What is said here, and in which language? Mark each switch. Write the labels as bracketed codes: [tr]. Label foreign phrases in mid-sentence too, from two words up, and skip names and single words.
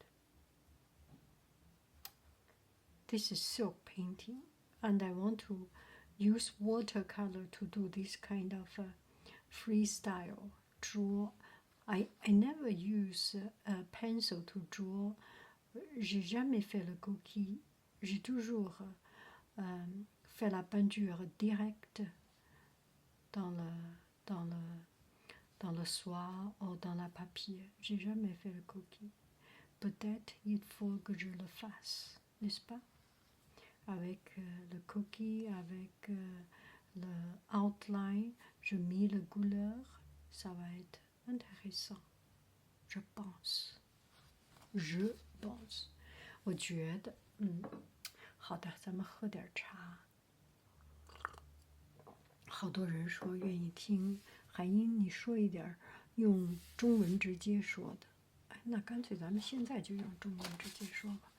[en] This is silk painting, and I want to use watercolor to do this kind of freestyle draw. I never use a pencil to draw. [fr] J'ai jamais fait le coquille. J'ai toujours fait la peinture directe dans le soie ou dans la papier. J'ai jamais fait le coquille. Peut-être il faut que je le fasse, n'est-ce pas? Avec le coquille, avec le outline, je mets la couleur, ça va être intéressant. Je pense. [zh] 我觉得，好的，咱们喝点茶。好多人说愿意听海英，你说一点用中文直接说的。哎，那干脆咱们现在就用中文直接说吧。